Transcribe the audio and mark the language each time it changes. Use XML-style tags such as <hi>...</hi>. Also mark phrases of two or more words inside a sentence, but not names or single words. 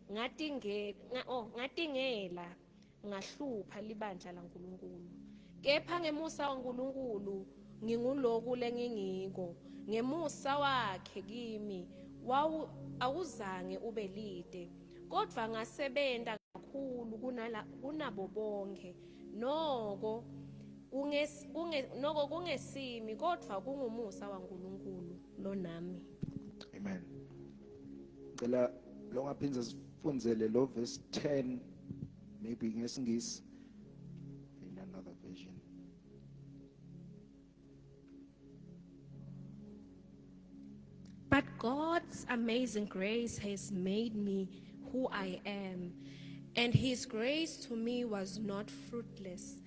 <ss>ngatingela ngahlupha libandla laNkulunkulu kepha ngemusa kaNkulunkulu nginguloku lengingiko ngemusa wakhe kimi awuzange ube lide kodwa ngasebenta kakhulu kunabo bonke noko kungesimi kodwa kungumusa waNkulunkulu lonami. Amen. Ngicela lo ngaphinza sifundzele lo verse 10 maybe ngesingisi</ss> <en>in another version. But God's amazing grace has made me who I am, and His grace to me was not fruitless.</en>